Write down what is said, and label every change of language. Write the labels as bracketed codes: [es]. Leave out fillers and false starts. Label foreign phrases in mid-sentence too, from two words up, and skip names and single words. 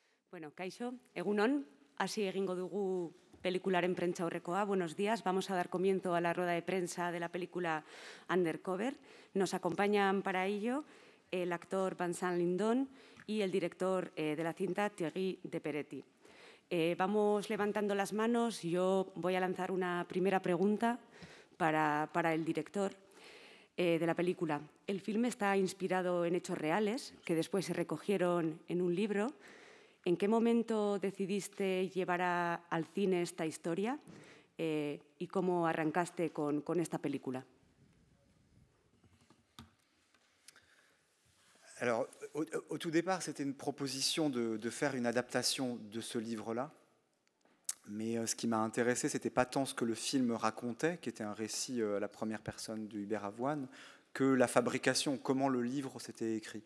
[eu] Bueno, kaixo, egunon, hasi egingo dugu pelikularen prentsaurrekoa. [es] Buenos días, vamos a dar comienzo a la rueda de prensa de la película Undercover. Nos acompañan para ello el actor Vincent Lindon y el director de la cinta, Thierry de Peretti. Vamos levantando las manos. Yo voy a lanzar una primera pregunta para el director de la película. El filme está inspirado en hechos reales que después se recogieron en un libro. ¿En qué momento decidiste llevar al cine esta historia y cómo arrancaste con esta película? [fr] Alors, au tout départ, c'était une proposition de faire une adaptation de ce livre-là. Mais ce qui m'a intéressé, ce n'était pas tant ce que le film racontait, qui était un récit à la première personne de Hubert Avoine, que la fabrication, comment le livre s'était écrit.